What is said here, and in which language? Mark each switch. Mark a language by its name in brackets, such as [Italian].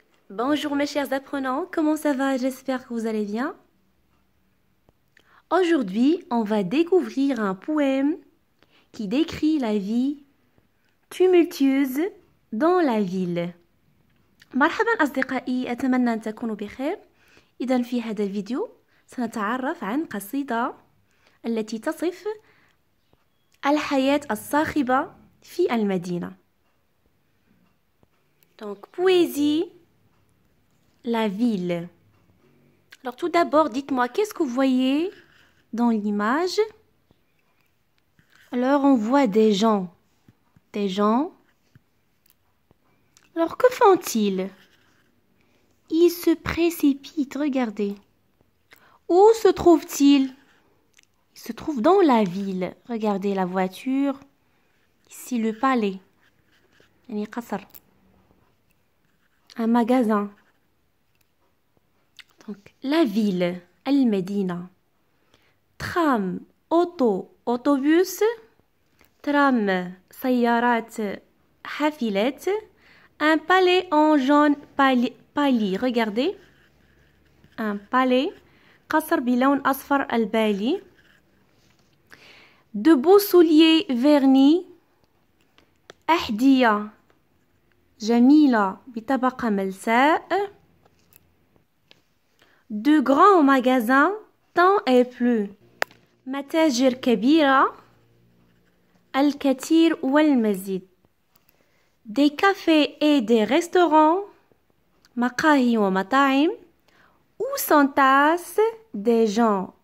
[French] Bonjour mes chers apprenants, comment ça va? J'espère que vous allez bien. Aujourd'hui, on va découvrir un poème qui décrit la vie tumultueuse dans la ville. [Arabic] مرحبا أصدقائي، أتمنى أن تكونوا بخير. إذن في هذا الفيديو سنتعرف عن قصيدة التي تصف الحياة الصاخبة في المدينة. [French] Donc, poésie, la ville. Alors tout d'abord, dites-moi, qu'est-ce que vous voyez dans l'image? Alors on voit des gens. Des gens. Alors que font-ils? Ils se précipitent, regardez. Où se trouvent-ils? Ils se trouvent dans la ville. Regardez la voiture. Ici le palais. Un magasin. Donc, la ville, [Arabic] المدينة. [French] Tram, auto, autobus. [Arabic] Tram, سيارات, حافلات. [French] Un palais en jaune pâli. Regardez. Un palais. [Arabic] قصر بلون أصفر البالي. [French] De beaux souliers vernis. [Arabic] أحذية جميلة بطبقة ملساء. [French] De grands magasins tant et plus. [Arabic] متاجر كبيرة. الكثير والمزيد. [French] Des cafés et des restaurants. [Arabic] مقاهي ومطاعم. [French] Où s'entassent des gens.